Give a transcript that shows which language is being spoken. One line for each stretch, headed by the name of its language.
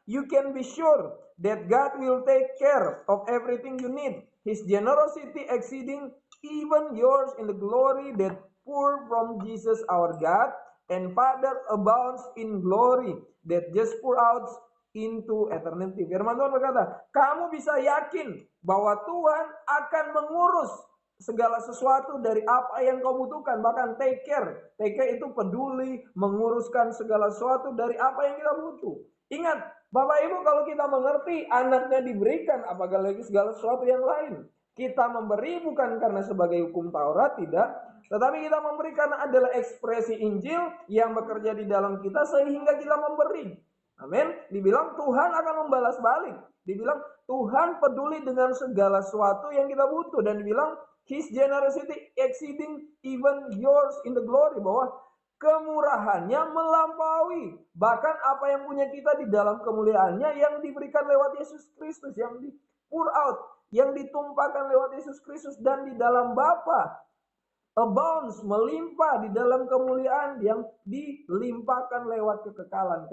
English: You can be sure that God will take care of everything you need. His generosity exceeding even yours in the glory that pour from Jesus our God and Father abounds in glory that just pour out into eternity.
Indonesian: Firman Tuhan berkata, kamu bisa yakin bahwa Tuhan akan mengurus segala sesuatu dari apa yang kau butuhkan. Bahkan take care. Take care itu peduli, menguruskan segala sesuatu dari apa yang kita butuh. Ingat, Bapak Ibu, kalau kita mengerti anaknya diberikan, apalagi segala sesuatu yang lain. Kita memberi bukan karena sebagai hukum Taurat, tidak. Tetapi kita memberi karena adalah ekspresi Injil yang bekerja di dalam kita sehingga kita memberi. Amin. Dibilang Tuhan akan membalas balik. Dibilang Tuhan peduli dengan segala sesuatu yang kita butuh. Dan dibilang
English: His generosity exceeding even yours in the glory.
Indonesian: Bahwa kemurahannya melampaui bahkan apa yang punya kita di dalam kemuliaannya yang diberikan lewat Yesus Kristus, yang di pour out, yang ditumpahkan lewat Yesus Kristus, dan di dalam Bapa abounds, melimpah di dalam kemuliaan yang dilimpahkan lewat kekekalan.